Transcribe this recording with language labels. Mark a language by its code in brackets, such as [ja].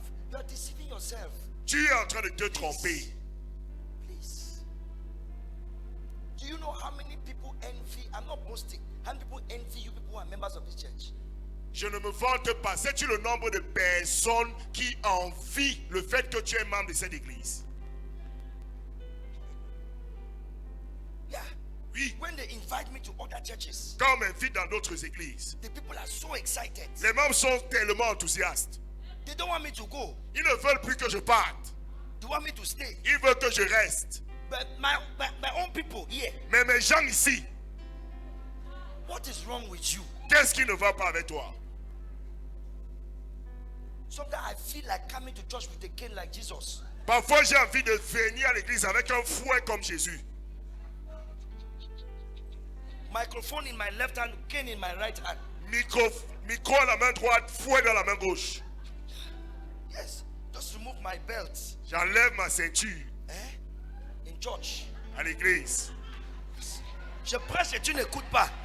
[en] You are deceiving yourself. [fr] Tu es en train de te tromper. [en] Please. Do you know how many people envy? I'm not boasting. How many people envy you people who are members of this church? [fr] Je ne me vante pas. Sais-tu le nombre de personnes qui envient le fait que tu es membre de cette église? [en] Yeah. [fr] Oui. [en] When they invite me to other churches, [fr] Quand on m'invite dans d'autres églises, [en] the people are so excited. [fr] les membres sont tellement enthousiastes. [en] They don't want me to go. [fr] Ils ne veulent plus que je parte. [en] They want me to stay. [fr] Ils veulent que je reste. [en] But my own people here, [fr] Mais mes gens ici, [en] what is wrong with you? [fr] qu'est-ce qui ne va pas avec toi? [en] Sometimes I feel like coming to church with a cane like Jesus. [fr] Parfois, j'ai envie de venir à l'église avec un fouet comme Jésus. [en] Microphone in my left hand, cane in my right hand. [fr] Micro à la main droite, fouet dans la main gauche. [en] Yes, just remove my belt. [fr] J'enlève ma ceinture [en] In church. [fr] à l'église. Je prêche et tu n'écoutes pas.